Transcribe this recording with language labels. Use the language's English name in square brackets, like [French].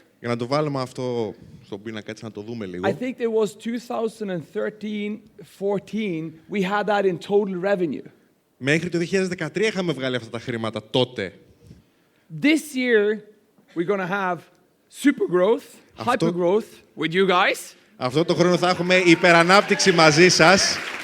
[Greek] Για να το βάλουμε αυτό στον πίνακα, έτσι να το δούμε λίγο. [English] I think it was 2013-14, we had that in total revenue. [Greek] Μέχρι το 2013 είχαμε βγάλει αυτά τα χρήματα τότε. [English] This year, we're going to have super growth, hyper growth with you guys. [Greek] Αυτό το χρόνο θα έχουμε υπερανάπτυξη μαζί σας.